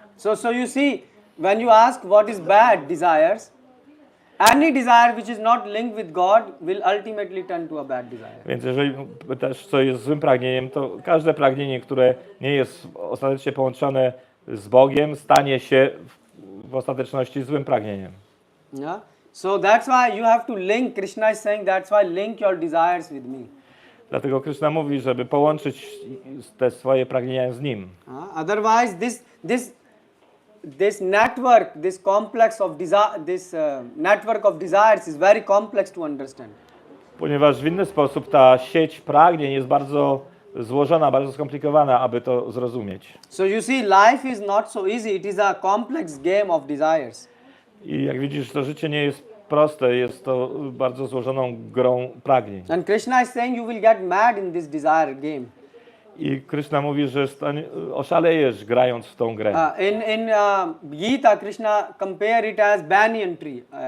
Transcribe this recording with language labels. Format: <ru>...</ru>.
<en>So you see, when you ask what is bad desires, any desire which is not linked with God will ultimately turn to a bad desire.</en> <pl>Więc jeżeli pytasz, co jest złym pragnieniem, to każde pragnienie, które nie jest ostatecznie połączone z Bogiem, stanie się w ostateczności złym pragnieniem.</pl> <en>Yeah? So that's why you have to link, Krishna is saying, that's why link your desires with me.</en> <pl>Dlatego Krishna mówi, żeby połączyć te swoje pragnienia z Nim.</pl> <en>Otherwise, this network, this complex of desire, network of desires is very complex to understand.</en> <pl>Ponieważ w inny sposób ta sieć pragnień jest bardzo złożona, bardzo skomplikowana, aby to zrozumieć.</pl> <en>So you see, life is not so easy. It is a complex game of desires.</en> <pl>I jak widzisz, to życie nie jest proste, jest to bardzo złożoną grą pragnień.</pl> <en>And Krishna is saying you will get mad in this desire game.</en> <pl>I Krishna mówi, że oszalejesz grając w tą grę.</pl> <en>In Gita, Krishna compare it as banyan tree.</en>